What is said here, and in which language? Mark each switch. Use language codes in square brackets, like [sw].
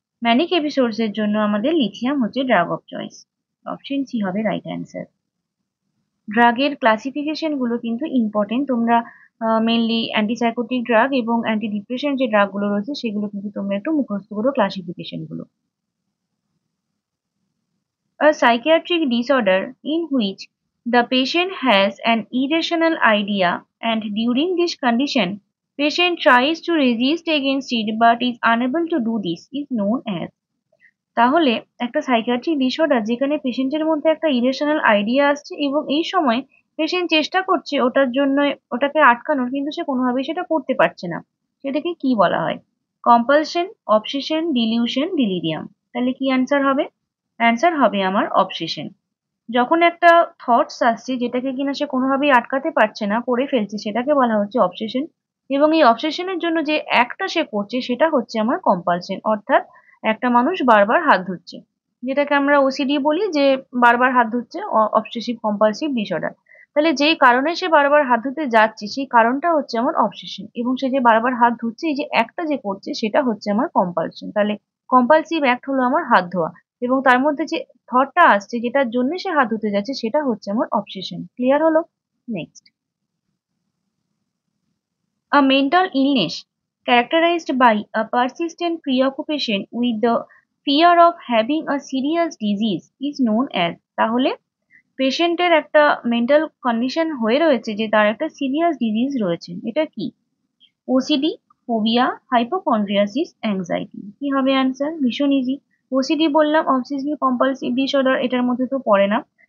[bn] Manic episodes এর জন্য আমাদের লিথিয়াম হচ্ছে drug of choice. Option C হবে রাইট অ্যান্সার। ড্রাগের ক্লাসিফিকেশন গুলো কিন্তু ইম্পর্টেন্ট, তোমরা মেনলি অ্যান্টিসাইকোটিক ড্রাগ এবং অ্যান্টি ডিপ্রেশন যে ড্রাগ গুলো রয়েছে সেগুলো কিন্তু তোমরা একটু মুখস্থ করো ক্লাসিফিকেশন গুলো। [en] A psychiatric disorder in which the patient has an irrational idea, and during this condition patient tries to resist against it but is unable to do this, is known as। [bn] তাহলে একটা psychiatric disorder যেখানে পেশেন্টের মধ্যে একটা irrational idea আসছে এবং এই সময় পেশেন্ট চেষ্টা করছে ওটার জন্য, ওটাকে আটকানোর, কিন্তু সে কোনোভাবেই সেটা করতে পারছে না, সেটাকে কি বলা হয়? Compulsion, obsession, dilution, delirium. তাহলে কি অ্যান্সার হবে? অ্যান্সার হবে আমার অবসেশন। যখন একটা থটস আসছে যেটাকে কিনা সে কোনোভাবেই আটকাতে পারছে না, করে ফেলছে, সেটাকে বলা হচ্ছে অবসেশন। এবং এই অবসেশনের জন্য যে অ্যাক্টটা সে করছে সেটা হচ্ছে আমার কম্পালশন, অর্থাৎ একটা মানুষ বারবার হাত ধুচ্ছে, যেটাকে আমরা ওসিডি বলি, যে বারবার হাত ধুচ্ছে, অবসেসিভ কম্পালসিভ ডিসঅর্ডার। তাহলে যেই কারণে সে বারবার হাত ধুতে যাচ্ছে সেই কারণটা হচ্ছে আমার অবসেশন, এবং সে যে বারবার হাত ধুচ্ছে এই যে অ্যাক্টটা যে করছে সেটা হচ্ছে আমার কম্পালশন। তাহলে কম্পালসিভ অ্যাক্ট হলো আমার হাত ধোয়া, এবং তার মধ্যে যে থটটা আসছে যেটার জন্য সে হাত ধুতে যাচ্ছে সেটা হচ্ছে আমার অবসেশন। ক্লিয়ার হলো? [en] Next, a mental illness characterized by a persistent preoccupation with the fear of having a serious disease is known as। [bn] তাহলে পেশেন্টের একটা মেন্টাল কন্ডিশন হয়ে রয়েছে যে তার একটা সিরিয়াস ডিজিজ রয়েছে, এটা কি? OCD, phobia, hypochondriasis, anxiety. কি হবে অ্যান্সার? ভীষণ ইজি। ওসিডি বললাম অবসেসিভ কম্পালসিভ ডিসঅর্ডার, এটার মধ্যে তো পড়ে না।